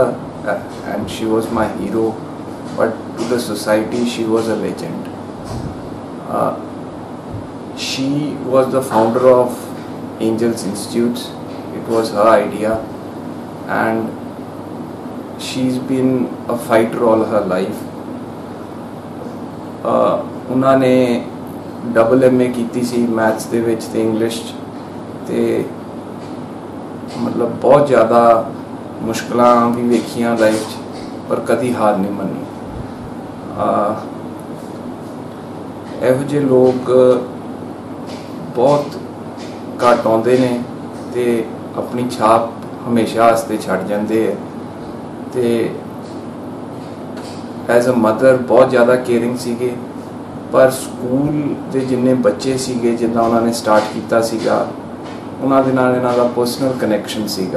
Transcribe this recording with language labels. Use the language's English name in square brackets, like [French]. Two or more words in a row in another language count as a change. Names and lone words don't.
[English] And she was my hero, but to the society she was a legend. She was the founder of Angels Institutes. It was her idea, and she's been a fighter all her life. [Punjabi] ਉਨ੍ਹੋਂਨੇ MA ਕੀ ਸੀ ਮੈਥਸ ਦੇ ਵਿੱਚ ਤੇ ਇੰਗਲਿਸ਼ ਤੇ ਮਤਲਬ ਬਹੁਤ ਜ਼ਿਆਦਾ ਮੁਸ਼ਕਲਾਂ ਭੀ ਵੇਖੀਆਂ ਲਾਈਫ਼ ਪਰ ਕਦੀ ਹਾਰ ਨਹੀਂ ਮੰਨੀ। ਇਹੋ ਜਿਹੇ ਲੋਕ ਬਹੁਤ ਘੱਟ ਆਉਂਦੇ ਨੇ ਤੇ ਆਪਣੀ ਛਾਪ ਹਮੇਸ਼ਾ ਵਾਸਤੇ ਛੱਡ ਜਾਂਦੇ ਹੈ ਤੇ [English] as a mother [Punjabi] ਬਹੁਤ ਜ਼ਿਆਦਾ ਕੇਅਰਿੰਗ ਸੀਗੇ। ਪਰ ਸਕੂਲ ਦੇ ਜਿੰਨੇ ਬੱਚੇ ਸੀਗੇ ਜਿੱਦਾਂ ਉਨ੍ਹੋਂਨੇ ਸਟਾਰਟ ਕੀਆ ਸੀਗਾ ਉਨ੍ਹਾਂ ਦੇ ਨਾਲ ਇਨ੍ਹਾਂ ਦਾ ਪਰਸਨਲ ਕਨੈਕਸ਼ਨ ਸੀਗਾ।